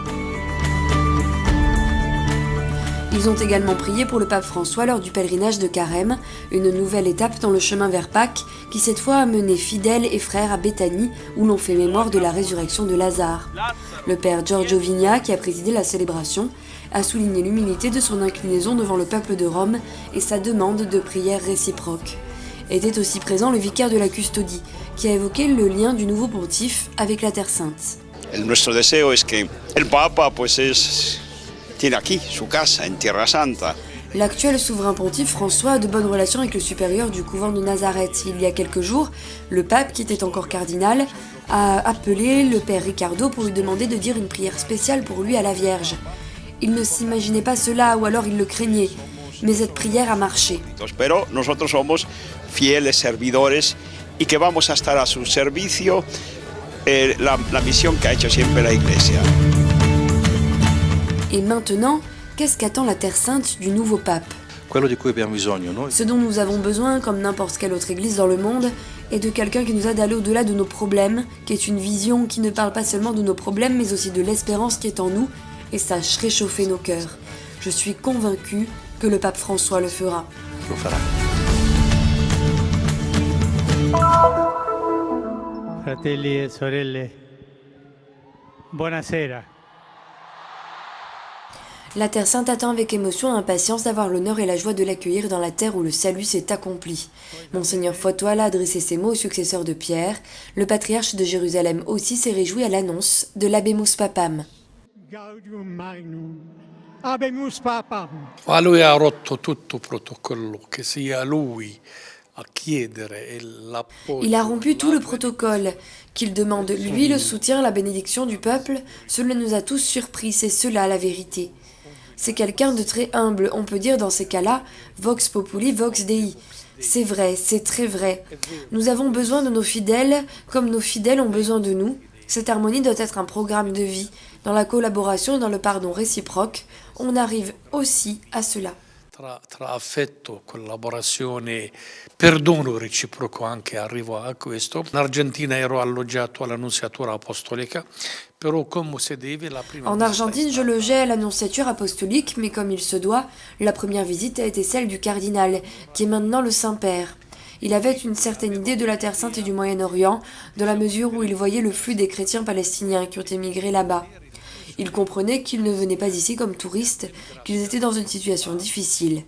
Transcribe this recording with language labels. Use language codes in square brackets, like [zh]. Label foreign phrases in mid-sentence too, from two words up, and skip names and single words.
[fr] Ils ont également prié pour le pape François lors du pèlerinage de Carême, une nouvelle étape dans le chemin vers Pâques, qui cette fois a mené fidèles et frères à Béthanie, où l'on fait mémoire de la résurrection de Lazare. Le père Giorgio Vigna, qui a présidé la célébration, a souligné l'humilité de son inclinaison devant le peuple de Rome et sa demande de prière réciproque. Était aussi présent le vicaire de la custodie, qui a évoqué le lien du nouveau pontife avec la Terre Sainte. [es] Nuestro deseo es que el Papa tiene aquí su casa en Tierra Santa. [fr] L'actuel souverain pontife François a de bonnes relations avec le supérieur du couvent de Nazareth. Il y a quelques jours, le pape, qui était encore cardinal, a appelé le père Ricardo pour lui demander de dire une prière spéciale pour lui à la Vierge. Il ne s'imaginait pas cela, ou alors il le craignait. Mais cette prière a marché. [es] Pero nosotros somos fieles servidores y que vamos a estar a su servicio la misión que ha hecho siempre la Iglesia. [fr] Et maintenant, qu'est-ce qu'attend la Terre Sainte du nouveau pape ? Ce dont nous avons besoin, comme n'importe quelle autre église dans le monde, est de quelqu'un qui nous aide à aller au-delà de nos problèmes, qui est une vision qui ne parle pas seulement de nos problèmes, mais aussi de l'espérance qui est en nous, et sache réchauffer nos cœurs. Je suis convaincue que le pape François le fera. [it] Fratelli e sorelle, buonasera. [fr] La Terre Sainte attend avec émotion et impatience d'avoir l'honneur et la joie de l'accueillir dans la terre où le salut s'est accompli. Monseigneur Foitoal a adressé ces mots au successeur de Pierre. Le patriarche de Jérusalem aussi s'est réjoui à l'annonce de l' [la] Habemus Papam. Gaudium Magnum, Habemus Papam. [it] Ma lui ha rotto tutto protocollo, che sia lui a chiedere l'appoggio. [fr] Il a rompu tout le protocole. Qu'il demande, lui, le soutien, la bénédiction du peuple, cela nous a tous surpris, c'est cela la vérité. C'est quelqu'un de très humble, on peut dire dans ces cas-là, [la] vox populi, vox dei. [fr] C'est vrai, c'est très vrai. Nous avons besoin de nos fidèles, comme nos fidèles ont besoin de nous. Cette harmonie doit être un programme de vie. Dans la collaboration et dans le pardon réciproque, on arrive aussi à cela. [it] Tra affetto, collaborazione, perdono reciproco anche arrivo a questo. In Argentina ero alloggiato all'Annunziatura Apostolica, però come si deve la prima. [fr] En Argentine, je logeais à l'Annonciature apostolique, mais comme il se doit, la première visite a été celle du cardinal, qui est maintenant le Saint-Père. Il avait une certaine idée de la Terre Sainte et du Moyen-Orient, dans la mesure où il voyait le flux des chrétiens palestiniens qui ont émigré là-bas. Il comprenait qu'ils ne venaient pas ici comme touristes, qu'ils étaient dans une situation difficile.